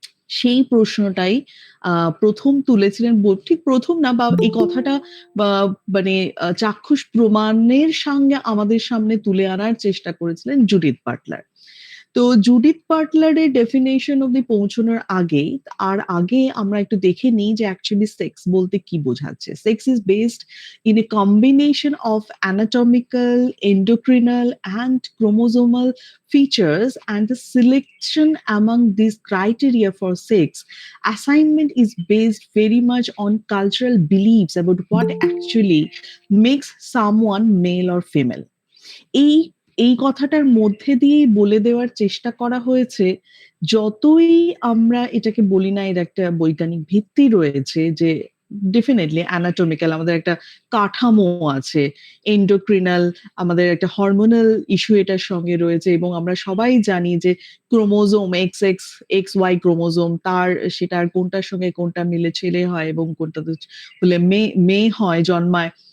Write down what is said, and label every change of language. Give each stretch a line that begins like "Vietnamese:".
Bangla: সেই প্রশ্নটাই আ ১ম তুলেছিলেন, ঠিক ১ম না, বা এই কথাটা বা মানে চাক্ষুষ প্রমাণের সঙ্গে আমাদের সামনে তুলে আনার চেষ্টা করেছিলেন জুডিথ বাটলার। তো জুডিথ বাটলারের ডেফিনিশন অব্দি পৌঁছানোর আগে আমরা একটু দেখে নিই যে অ্যাকচুয়ালি সেক্স বলতে কি বোঝাচ্ছে।
English: Sex is based in a combination of anatomical, endocrinal and chromosomal features, and the selection among these criteria for sex assignment is based very much on cultural beliefs about what actually makes someone male or female.
Bangla: এই এই কথাটার মধ্যে দিয়েই বলে দেওয়ার চেষ্টা করা হয়েছে, যতই আমরা এটাকে বলি না এর একটা বৈজ্ঞানিক ভিত্তি রয়েছে, যে ডেফিনিটলি অ্যানাটমিক্যাল আমাদের একটা কাঠামো আছে। এন্ডোক্রিনাল আমাদের একটা হরমোনাল ইস্যু এটার সঙ্গে রয়েছে, এবং আমরা সবাই জানি যে ক্রোমোজোম XX, XY ক্রোমোজোম সেটার কোনটার সঙ্গে কোনটা মিলে ছেলে হয় এবং কোনটাতে হলে মেয়ে হয়, জন্মায়।